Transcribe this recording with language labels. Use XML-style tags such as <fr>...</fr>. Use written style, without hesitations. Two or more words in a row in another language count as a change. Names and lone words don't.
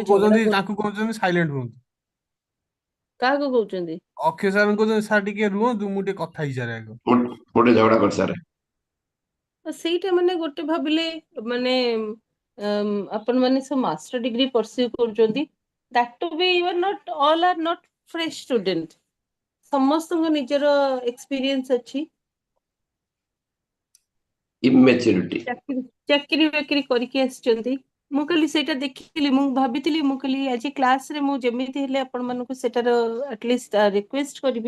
<or>ତାଙ୍କୁ କହୁଛନ୍ତି ସାଇଲେଣ୍ଟ ହୁଅନ୍ତୁ. କାହାକୁ କହୁଛନ୍ତି? ଅକ୍ଷୟ ସାର୍ କହୁଛନ୍ତି ସାର୍ ଟିକେ ରୁହନ୍ତୁ, ମୁଁ ଟିକେ କଥା ହେଇସାରେ ଆଗ. ଗୋଟେ ଝଗଡା କରିସାରେ। ସେଇଟା ମାନେ ଗୋଟେ ଭାବିଲେ ମାନେ ଆପଣ ମାନେ ସବୁ</or> <en>master degree pursue</en> <or>କରୁଛନ୍ତି,</or> <en>that to be you are not all are not fresh student.</en> <or>ସମସ୍ତଙ୍କ ନିଜର ଏକ୍ସପିରିଏନ୍ସ ଅଛି, ଇମ୍ୟାଚୁରିଟି, ଚାକିରି ବାକିରି କରିକି ଆସିଛନ୍ତି. ମୁଁ କହିଲି ସେଇଟା ଦେଖିଲି, ମୁଁ ଭାବିଥିଲି, ମୁଁ କହିଲି ଆଜି କ୍ଲାସରେ ମୁଁ ଯେମିତି ହେଲେ ଆପଣ ମାନଙ୍କୁ ସେଟାର</or> <en>atleast request</en> <or>କରିବି.</or>